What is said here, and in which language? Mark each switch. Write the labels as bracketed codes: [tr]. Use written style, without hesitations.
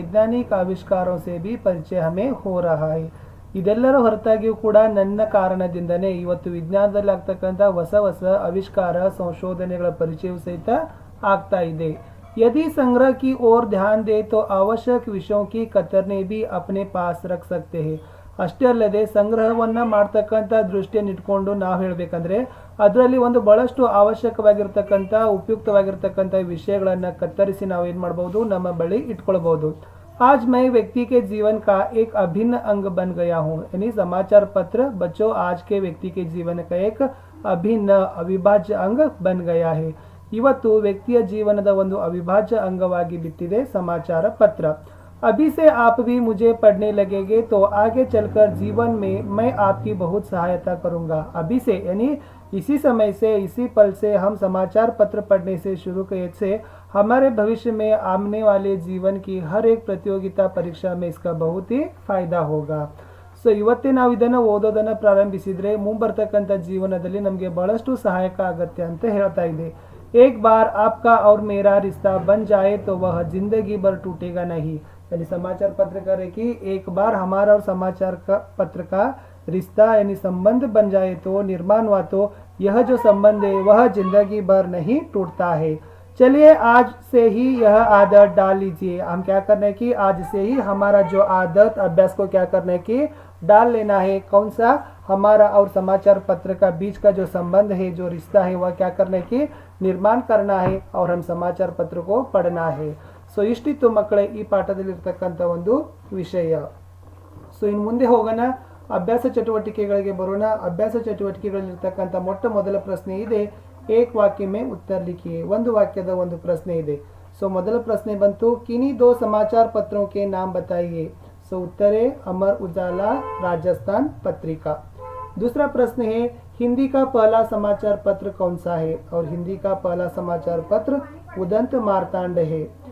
[hi] वैज्ञानिक आविष्कारों से भी परिचय हमें हो रहा है। [kn] ಇದೆಲ್ಲರ ಹೊರತಾಗಿಯೂ ಕೂಡ ನನ್ನ ಕಾರಣದಿಂದನೇ ಇವತ್ತು ವಿಜ್ಞಾನದಲ್ಲಿ ಆಗ್ತಕ್ಕಂಥ ಹೊಸ ಹೊಸ ಆವಿಷ್ಕಾರ ಸಂಶೋಧನೆಗಳ ಪರಿಚಯವೂ ಸಹಿತ ಆಗ್ತಾ ಇದೆ। [hi] यदि संग्रह की ओर ध्यान दे तो आवश्यक विषयों की कतरने भी अपने पास रख सकते हैं। [kn] ಅಷ್ಟೇ ಅಲ್ಲದೆ ಸಂಗ್ರಹವನ್ನು ಮಾಡ್ತಕ್ಕಂಥ ದೃಷ್ಟಿಯನ್ನು ಇಟ್ಕೊಂಡು ನಾವು ಹೇಳಬೇಕಂದ್ರೆ ಅದರಲ್ಲಿ ಒಂದು ಬಹಳಷ್ಟು ಅವಶ್ಯಕವಾಗಿರ್ತಕ್ಕಂಥ ಉಪಯುಕ್ತವಾಗಿರ್ತಕ್ಕಂಥ ವಿಷಯಗಳನ್ನು ಕತ್ತರಿಸಿ ನಾವು ಏನು ಮಾಡಬಹುದು, ನಮ್ಮ ಬಳಿ ಇಟ್ಕೊಳ್ಬಹುದು। [hi] आज मैं व्यक्ति के जीवन का एक अभिन्न अंग बन गया हूँ। यानी समाचार पत्र बच्चों आज के व्यक्ति के जीवन का एक अभिन्न अविभाज्य अंग बन गया है। [kn] ಇವತ್ತು ವ್ಯಕ್ತಿಯ ಜೀವನದ ಒಂದು ಅವಿಭಾಜ್ಯ ಅಂಗವಾಗಿ ಬಿಟ್ಟಿದೆ समाचार पत्र। [hi] अभी से आप भी मुझे पढ़ने लगेंगे तो आगे चलकर जीवन में मैं आपकी बहुत सहायता करूंगा। अभी से यानी इसी समय से, इसी पल से हम समाचार पत्र पढ़ने से शुरू किए से हमारे भविष्य में आने वाले जीवन की हर एक प्रतियोगिता परीक्षा में इसका बहुत ही फायदा होगा। [kn] ಸೊ ಇವತ್ತೇ ನಾವು ಇದನ್ನು ಓದೋದನ್ನು ಪ್ರಾರಂಭಿಸಿದರೆ ಮುಂಬರ್ತಕ್ಕಂಥ ಜೀವನದಲ್ಲಿ ನಮಗೆ ಬಹಳಷ್ಟು ಸಹಾಯಕ ಆಗುತ್ತೆ ಅಂತ ಹೇಳ್ತಾ ಇದೆ। [hi] एक बार आपका और मेरा रिश्ता बन जाए तो वह जिंदगी भर टूटेगा नहीं। यानी समाचार पत्र करे कि एक बार हमारा और समाचार का पत्र का रिश्ता यानी संबंध बन जाए तो निर्माण हुआ तो यह जो संबंध है वह जिंदगी भर नहीं टूटता है। चलिए आज से ही यह आदत डाल लीजिए। हम क्या करना है कि आज से ही हमारा जो आदत अभ्यास को क्या करना है कि डाल लेना है। कौन सा? हमारा और समाचार पत्र का बीच का जो संबंध है, जो रिश्ता है, वह क्या करना है कि निर्माण करना है और हम समाचार पत्र को पढ़ना है। [kn] ಸೊ ಇಷ್ಟಿತ್ತು ಮಕ್ಕಳೇ ಈ ಪಾಠದಲ್ಲಿರ್ತಕ್ಕಂಥ ಒಂದು ವಿಷಯ। ಸೊ ಇನ್ನು ಮುಂದೆ ಹೋಗೋಣ, ಅಭ್ಯಾಸ ಚಟುವಟಿಕೆಗಳಿಗೆ ಬರೋಣ। ಅಭ್ಯಾಸ ಚಟುವಟಿಕೆಗಳಲ್ಲಿರ್ತಕ್ಕಂಥ ಮೊಟ್ಟ ಮೊದಲ ಪ್ರಶ್ನೆ ಇದೆ, [hi] ಏಕ್ ವಾಕ್ಯ में उत्तर लिखिए। [kn] ಒಂದು ವಾಕ್ಯದ ಒಂದು ಪ್ರಶ್ನೆ ಇದೆ। ಸೊ ಮೊದಲ ಪ್ರಶ್ನೆ ಬಂತು, [hi] किन्हीं दो समाचार पत्रों के नाम बताइए। सो उत्तर है अमर उजाला, राजस्थान पत्रिका। दूसरा प्रश्न है, हिंदी का पहला समाचार पत्र कौन सा है? और हिंदी का पहला समाचार पत्र उदंत मार्तांड है।